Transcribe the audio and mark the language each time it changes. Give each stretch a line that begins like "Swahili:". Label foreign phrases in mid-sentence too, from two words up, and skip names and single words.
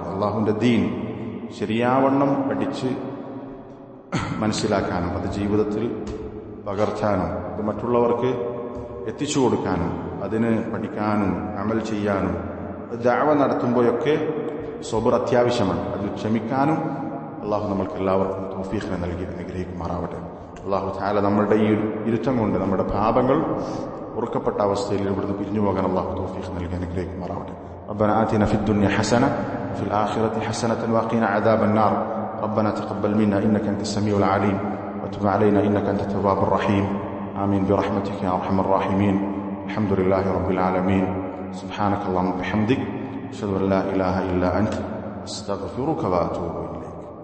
Malayalam: അല്ലാഹുവിൻ്റെ ദീൻ ശരിയാവണ്ണം പഠിച്ച് മനസ്സിലാക്കാനും അത് ജീവിതത്തിൽ പകർത്താനും അത് മറ്റുള്ളവർക്ക് എത്തിച്ചു കൊടുക്കാനും അതിന് പഠിക്കാനും അമൽ ചെയ്യാനും ദഅവ നടത്തുമ്പോഴൊക്കെ സബർ അത്യാവശ്യമാണ്. അതിൽ ക്ഷമിക്കാനും അള്ളാഹു നമ്മൾക്ക് എല്ലാവർക്കും തൗഫീഖിനെ നൽകി അനുഗ്രഹിക്കുമാറാവട്ടെ.
Arabic: الله تعالى
Malayalam: നമ്മളുടെ ഈ ഇരുത്തം കൊണ്ട് നമ്മുടെ പാപങ്ങൾ ഉറക്കപ്പെട്ട അവസ്ഥയിൽ ഇവിടുന്ന് പിരിഞ്ഞു പോകാൻ അള്ളാഹു തൗഫീഖ് നൽകി അനുഗ്രഹിക്കുമാറാവട്ടെ.
Arabic: ربنا آتنا في الدنيا حسنة وفي الآخرة حسنة وقنا عذاب النار. ربنا تقبل منا إنك أنت السميع العليم وتب علينا إنك أنت التواب الرحيم. آمين برحمتك يا أرحم الراحمين. الحمد لله رب العالمين. سبحانك اللهم وبحمدك أشهد أن لا إله إلا أنت أستغفرك وأتوب إليك.